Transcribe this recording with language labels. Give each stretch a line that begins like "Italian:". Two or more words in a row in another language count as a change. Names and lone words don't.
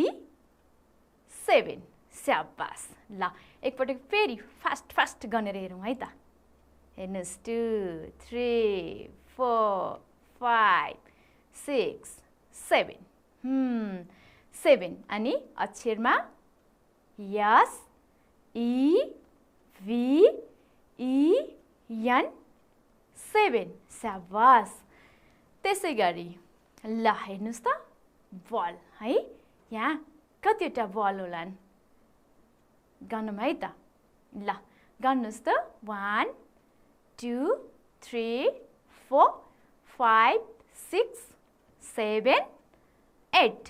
Nepali: 7। स्याबास। ल एकपटक फेरि फास्ट गनेर हेरौँ है त। हेर्नुहोस् 2 3 4 5 6 7। 7 अनि अक्षरमा
English: S E V E N
Nepali: 7। स्याबास। त्यसै गरी ल हेर्नुहोस् त बल है। यहाँ कतिवटा बल होलान्? गनौँ है त। ल गर्नुहोस् त 1 2 3 4 5 6 7 8।